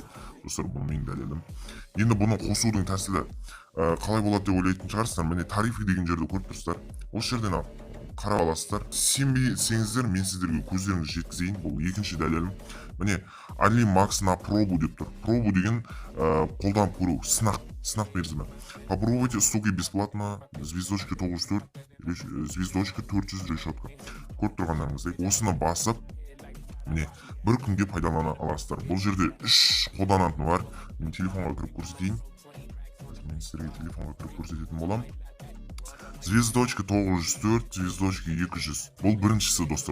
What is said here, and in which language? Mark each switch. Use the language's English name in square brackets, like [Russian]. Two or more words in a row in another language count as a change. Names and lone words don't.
[Kazakh] Достар, бұл менің дәлелім. Енді бұны қосудың тәсілі қалай болады деп ойлайтын шығарсыздар. Міне тарифы деген жерді көріп тұрсыздар. Осы жерден қарап аласыздар. Сенбесеңіздер, мен сіздерге көздеріңізді жеткізейін. Бұл екінші дәлелім. Міне, Али Макс [Russian] на пробу [Kazakh] деп тұр. Пробу деген қолданып көру, сынақ мерзімі. [Russian] Попробуйте ссылки бесплатно, звездочка 904, звездочка 400 решетка. [Kazakh] Көріп тұрғандарыңыздай. Осыны басып, міне бір күнге пайдалана аласыздар. Бұл жерде 3 қолданатыны бар. Мен телефонға кіріп көрсетейін. Мен сіздерге телефонға кіріп көрсететін болам. [Russian] Звездочка 904, звездочка 200. [Kazakh] Бұл біріншісі достар.